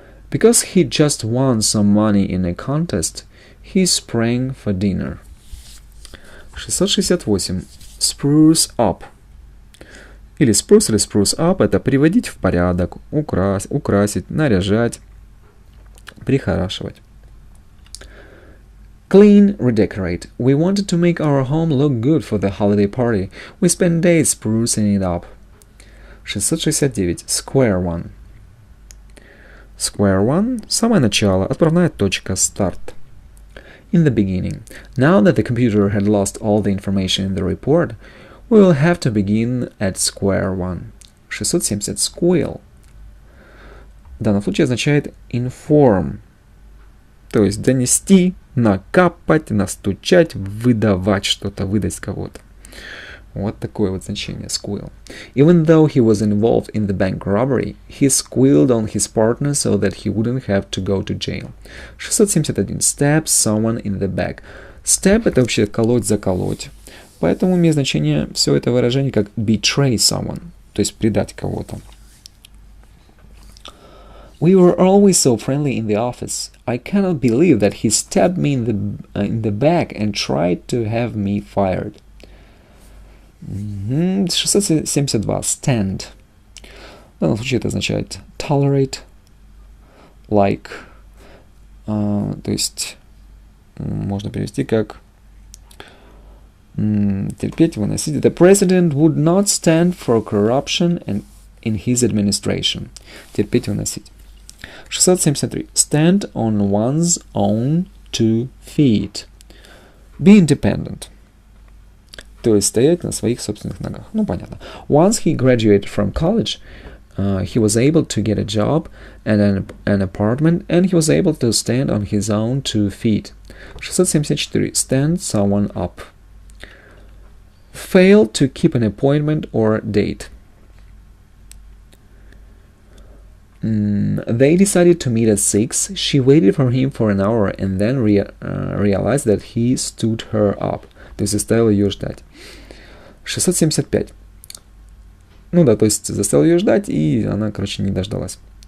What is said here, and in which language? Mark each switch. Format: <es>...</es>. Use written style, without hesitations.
<en>Because he just won some money in a contest, he sprang for dinner. 668. Spruce up.</en> <ru>Или spruce up — это приводить в порядок, украсить, наряжать, прихорашивать.</ru> <en>Clean, redecorate. We wanted to make our home look good for the holiday party. We spent days sprucing it up. 669. Square one.</en> <ru>Square one – самое начало, отправная точка, старт.</ru> <en>In the beginning. Now that the computer had lost all the information in the report, we will have to begin at square one. 670. Squeal.</en> <ru>В данном случае означает inform, то есть донести, накапать, настучать, выдавать что-то, выдать кого-то. Вот такое вот значение, squeal.</ru> <en>Even though he was involved in the bank robbery, he squealed on his partner so that he wouldn't have to go to jail. 671. Stab someone in the back.</en> <ru>Stab — это вообще колоть, заколоть. Поэтому имеет значение все это выражение как</ru> <en>betray someone,</en> <ru>то есть предать кого-то.</ru> <en>We were always so friendly in the office. I cannot believe that he stabbed me in the back and tried to have me fired. 672. Stand.</en> <ru>В данном случае это означает</ru> <en>tolerate, like,</en> <ru>то есть можно перевести как терпеть, выносить.</ru> <en>The president would not stand for corruption in his administration.</en> <ru>Терпеть, выносить.</ru> <en>673. Stand on one's own 2 feet. Be independent.</en> <ru>То есть стоять на своих собственных ногах. Ну, понятно.</ru> <en>Once he graduated from college, he was able to get a job and an apartment, and he was able to stand on his own 2 feet. 674. Stand someone up. Fail to keep an appointment or date. They decided to meet at 6. She waited for him for an hour and then realized that he stood her up.</en> <ru>То есть заставил ее ждать. 675. Ну да, то есть заставил ее ждать, и она, короче, не дождалась.</ru>